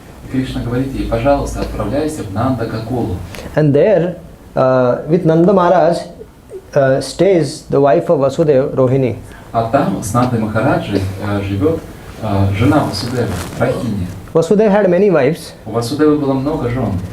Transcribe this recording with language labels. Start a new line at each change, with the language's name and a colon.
Russian: Кришна говорит ей: пожалуйста, отправляйся в Нанда-Гокулу.
English: And there, with Nanda Maharaj, stays the wife of Vasudev, Rohini.
Russian: А там с Нандой Махараджей живет жена Васудевы, Рахини.
English: Vasudev had many wives.
Russian: У Васудевы было много жен.